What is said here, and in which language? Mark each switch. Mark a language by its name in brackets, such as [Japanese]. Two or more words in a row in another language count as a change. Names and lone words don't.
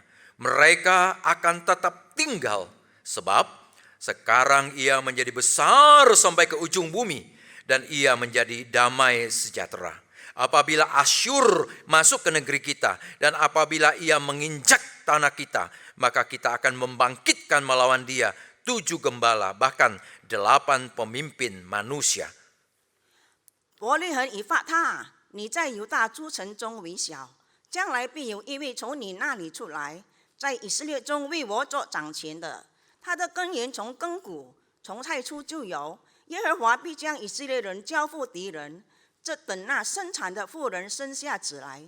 [Indonesian] Mereka akan tetap tinggal, sebab sekarang ia menjadi besar sampai ke ujung bumi, dan ia menjadi damai sejahtera. Apabila Asyur masuk ke negeri kita, dan apabila ia menginjak tanah kita, maka kita akan membangkitkan melawan dia 7 gembala, bahkan 8 pemimpin manusia. [Chinese] 伯利恒以法他，你在犹大诸城中为小，将来必有一位从你那里出来，在以色列中为我做掌权的。他的根源从亘古，从太初就有。耶和华必将以色列人交付敌人，这等那生产的妇人生下子来。